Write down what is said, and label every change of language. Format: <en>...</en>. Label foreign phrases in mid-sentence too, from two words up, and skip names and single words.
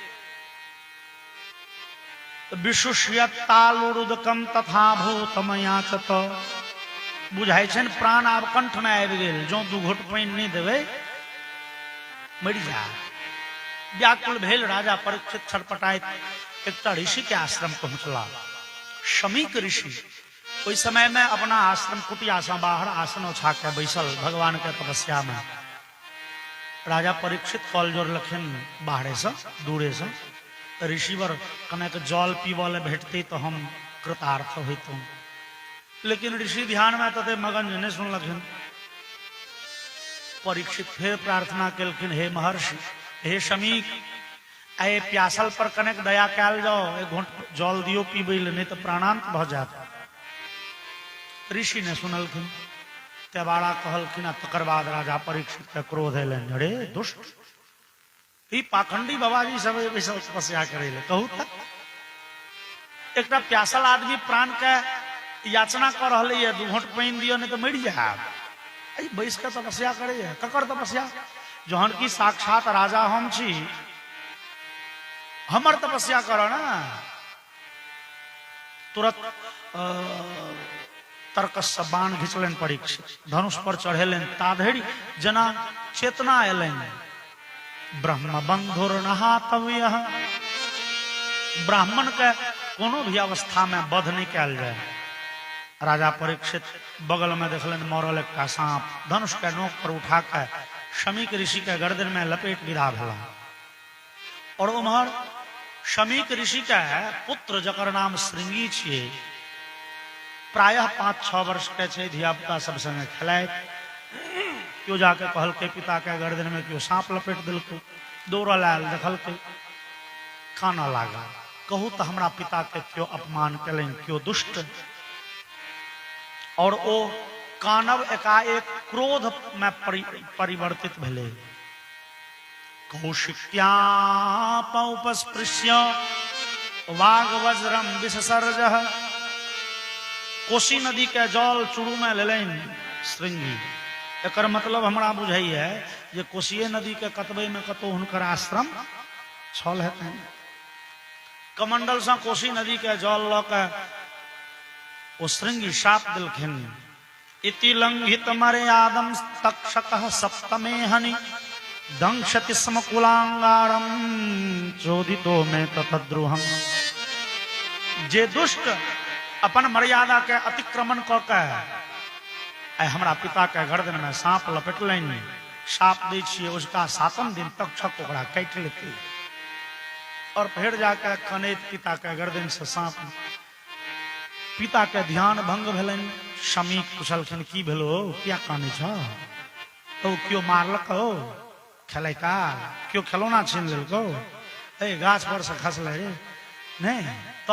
<sa>विशुष्यतालुरुदकम तथा भूतमयाचत,</sa> <mai>बुझाई छन प्राण आब कंठ में आबि गेल, जो 2 घोट पानि नहीं देवे मरि जा। व्याकुल भेल राजा परीक्षित, छटपटाइत एकटा ऋषि के आश्रम पहुंचला, शमीक ऋषि। ओई समय में अपना आश्रम कुटिया से बाहर आसन ओछा के बैसल भगवान के तपस्या में। राजा परीक्षित कल जोर लखिन बाहरे से, दूरे से, ऋषिवर कनेक जल पीवल भेटते तो हम कृतार्थ होइतों। लेकिन ऋषि ध्यान में तते मगन नहीं सुनलखिन। परीक्षित फिर प्रार्थना केलखिन, हे महर्षि, हे शमीक, ए प्यासल पर कनेक दया कैल जाओ, एक घोंट जल दियो पीबे ले, नहीं तो प्राणांत भ जात। ऋषि ने सुनलखिन, तेबाड़ा कहलखिन। तकर बाद राजा परीक्षित के क्रोध एलन, अरे दुष्ट, ई पाखंडी बाबाजी सब तपस्या करे ले, कहू तक एकटा प्यासल आदमी प्राण के याचना कर रहे है, 2 घोंट पानी दियो नहीं तो मर जाए। बैस के तपस्या करे है ककर तपस्या जहन की साक्षात राजा हम छी हमर तपस्या करो ना तुरंत तर्कस से बाण घिचलन परीक्षित धनुष पर चढ़ेलन ताधेड़ी जना चेतना एलन ब्रह्म बंधुर नहातव्य ब्राह्मण के कोनो भी अवस्था में वध नहीं कैल जाए। राजा परीक्षित बगल में देखलन मरल एक सांप धनुष के नोक पर उठा कर शमीक ऋषि के गर्दन में लपेट विदा भेला और उम्हर शमीक ऋषि के पुत्र जकर नाम श्रृंगी छे प्रायः 5-6 वर्ष के छे धिया पुता सब संगे खेलाए क्यों जाके कहल के पिता के गर्दन में क्यों सांप लपेट दिल दौड़ लाल देखल के काना लागा कहू तो हमरा पिता के क्यों अपमान कलन क्यों दुष्ट और ओ कानव एकाएक क्रोध में परिवर्तित भेले</mai> <sa>कौशिक्यापस्पृश्य वाग वज्रम विससर्ज</sa> <mai>कोसी नदी के जल चुरू में लेलन श्रृंगी एकर मतलब हमरा बुझाई है जे कोसिये नदी के कतबे में कतो हुनकर आश्रम छल हेतन कमंडल से कोसी नदी के जल ल के ओ श्रृंगी शाप दिलखिन</mai> <sa>इति लंघित मर्यादम तक्षकः सप्तमे हनि दंशति स्म कुलांगारम चोदितो में ततद्रुहम</sa> <mai>जे दुष्ट अपन मर्यादा के अतिक्रमण क के हमरा पिता के गर्दन में सांप लपेटलन साप दै छिए उसका 7 दिन तक छक ओकरा काट लेते और फिर जाकर कनेत पिता के गर्दन से सांप पिता के ध्यान भंग भेलन शमीक पूछलखिन की भेलो क्या काने छ तो क्यों मारलक हो खेलै का क्यों खिलौना छीन लेलको ए गाछ पर से खसले रे नहीं तो</mai>